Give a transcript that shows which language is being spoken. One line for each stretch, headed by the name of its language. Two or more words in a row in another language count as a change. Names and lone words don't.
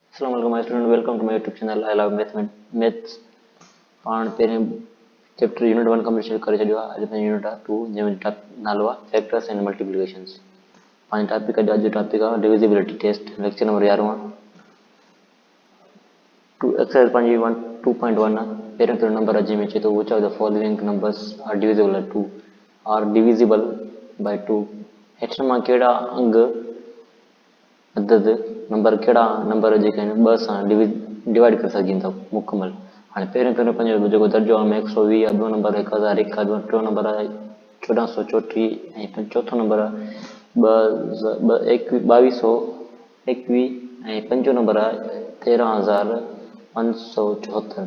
English: Assalamualaikum my student, welcome to my YouTube channel. I love maths.
Sindhi: पाण पहिरें
English: chapter unit
Sindhi: 1 कंप्लीट करे छॾियो आहे। अॼु पंहिंजो यूनिट आहे 2 जंहिंजो नालो आहे
English: factors and multiplications.
Sindhi: पंहिंजो टॉपिक अॼु जो टॉपिक आहे
English: divisibility test, lecture number
Sindhi: 11 आहे।
English: to exercise
Sindhi: पंहिंजी 2.1 आहे। पहिरियों नंबर अॼु में चए थो
English: which of the following numbers are divisible by 2।
Sindhi: हेठि मां कहिड़ा अंग अदद नंबर कहिड़ा नंबर जेके आहिनि 2 सां डिवाइड करे सघनि था मुकमल। हाणे पहिरियों पंहिंजो जेको दर्जो आहे 120 आहे, ॿियों नंबर 1001 आहे, टियों नंबर आहे 1434 ऐं चौथों नंबर आहे 2221 ऐं पंजो नंबर आहे 13574।